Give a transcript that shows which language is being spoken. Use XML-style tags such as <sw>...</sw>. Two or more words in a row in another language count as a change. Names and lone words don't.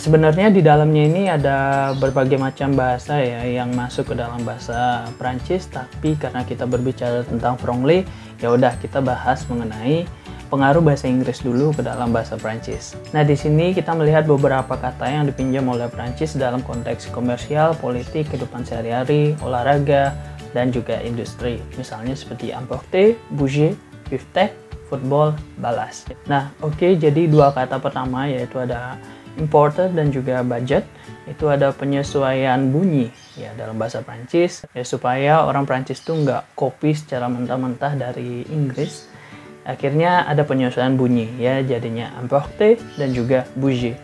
<id>Sebenarnya di dalamnya ini ada berbagai macam bahasa ya yang masuk ke dalam bahasa Prancis, tapi karena kita berbicara tentang franglais, ya udah kita bahas mengenai pengaruh bahasa Inggris dulu ke dalam bahasa Prancis. Nah, di sini kita melihat beberapa kata yang dipinjam oleh Prancis dalam konteks komersial, politik, kehidupan sehari-hari, olahraga, dan juga industri. Misalnya seperti</id> <fr>emporter, bouger, biftek, football,</fr> <id>balas. Nah, oke, jadi dua kata pertama yaitu ada importer dan juga budget. Itu ada penyesuaian bunyi ya dalam bahasa Prancis ya, supaya orang Prancis tuh nggak copy secara mentah-mentah dari Inggris. Akhirnya ada penyesuaian bunyi ya, jadinya emporter dan juga bouger.</id>